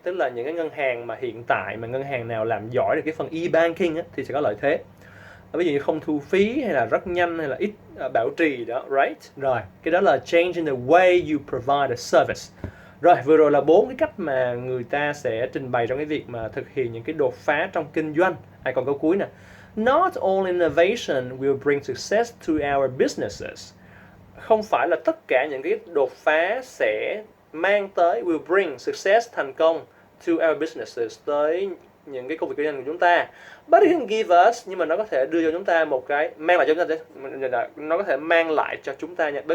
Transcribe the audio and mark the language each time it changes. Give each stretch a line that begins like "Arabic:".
Vietnamese: Tức là những cái ngân hàng mà hiện tại mà ngân hàng nào làm giỏi được cái phần e-banking á, thì sẽ có lợi thế. Ví dụ như không thu phí hay là rất nhanh hay là ít bảo trì đó, right? Rồi, cái đó là
English: changing the way you provide a service.
Vietnamese: Rồi, vừa rồi là 4 cái cách mà người ta sẽ trình bày trong cái việc mà thực hiện những cái đột phá trong kinh doanh. Còn câu cuối nè.
English: Not all innovation will bring success to our businesses.
Vietnamese: Không phải là tất cả những cái đột phá sẽ mang tới,
English: will bring success,
Vietnamese: thành công,
English: to our businesses,
Vietnamese: tới những cái công việc kinh doanh của chúng ta.
English: But it can give us,
Vietnamese: nhưng mà nó có thể đưa cho chúng ta một cái, mang lại cho chúng ta, nó có thể mang lại cho chúng ta nha.